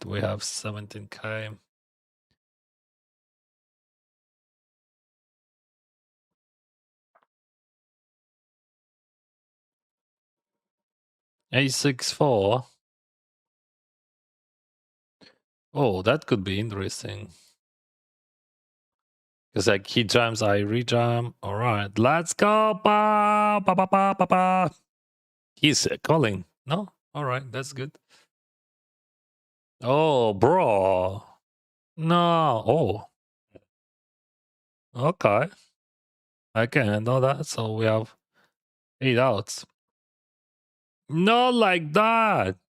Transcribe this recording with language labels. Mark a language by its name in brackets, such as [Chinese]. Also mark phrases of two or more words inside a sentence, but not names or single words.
[English] We have 17K. A64. Oh, that could be interesting. Because like he jumps, I rejump. All right, let's go. Ba, ba, ba, ba, ba, ba. He's calling. No? All right, that's good. Oh, bro. No. Oh, okay. I can handle that. So we have 8 outs. Not like that.